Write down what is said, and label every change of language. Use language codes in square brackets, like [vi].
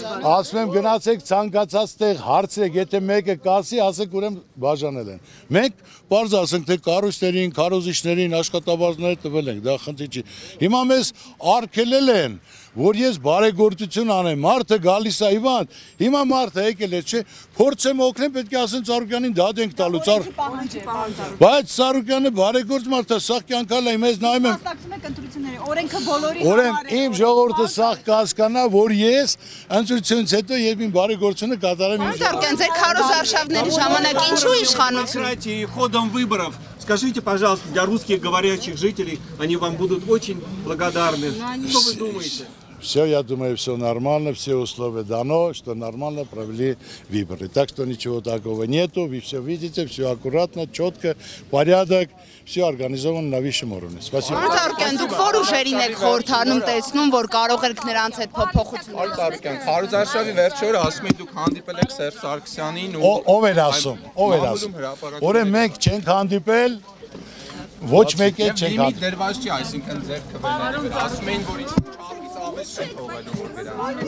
[hy] ասում եմ գնացեք ցանկացած տեղ հարցրեք եթե մեկը կասի ասեք ուրեմն բաժանել են մենք բարձ ասենք թե կառույցներին քարոզիչներին աշխատավարձներ տվել ենք դա խնդիր չի հիմա մեզ արգելել են որ ես բարեգործություն անեմ մարդը գալիս է Իվան հիմա մարդը եկել է չէ փորձեմ օգնեմ պետք է ասեն Ծառուկյանին դատ ենք տալու բայց Ծառուկյանը բարեգործ մարդ է սաղ կյանքալ է մեզ նայում եմ Մասնակցում եք ընտրությունների օրենքը բոլորի ուրեմն իմ ժողովուրդը սաղ կհասկանա որ ես ընտրությունից հետո երբ իմ բարեգործությունը կատարեմ իմ Ծառուկյան ձեր քարոզարշավների ժամանակ ինչու իշխանություն [ru] ходом выборов. Скажите, пожалуйста, для русских говорящих жителей, они вам будут очень благодарны. Что вы думаете? Все, я думаю, все нормально, все условия дано, что нормально провели выборы. Так что ничего такого нету, вы все видите, все аккуратно, четко, порядок, все организовано на высшем уровне. Спасибо. [hy] Ծառուկյան դուք որ ուժերին եք խորհրդանում տեսնում որ կարող եք նրանց հետ փոփոխություններ Ծառուկյան, քարոզարշավի վերջի օրը ասում եք դուք հանդիպել եք Սերժ Սարգսյանին ու ով էր ասում, ով էր ասում։ Ուրեմն մենք չենք հանդիպել, ոչ մեկ էլ չենք Լիմիտ դրված չի, այսինքն ձեր քվեների վրա ասում էին որ չափից ավելի չի թողելու դրան։